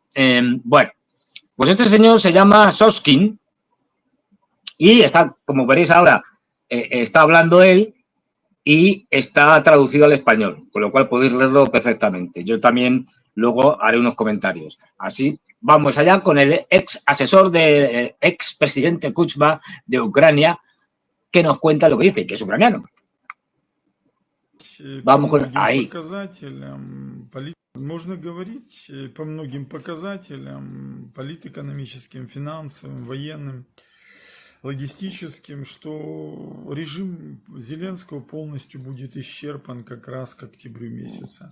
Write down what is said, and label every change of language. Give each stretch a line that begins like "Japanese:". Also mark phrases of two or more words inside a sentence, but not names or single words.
Spanish: Bueno, pues este señor se llama Soskin y está, como veréis ahora, está hablando él y está traducido al español, con lo cual podéis leerlo perfectamente. Yo también luego haré unos comentarios. Así, vamos allá con el ex asesor del ex presidente Kuchma de Ucrania, que nos cuenta lo que dice, que es ucraniano. Vamos con ahí.
Russian: Можно говорить по многим показателям, политэкономическим, финансовым, военным, логистическим, что режим Зеленского полностью будет исчерпан как раз к октябрю месяца.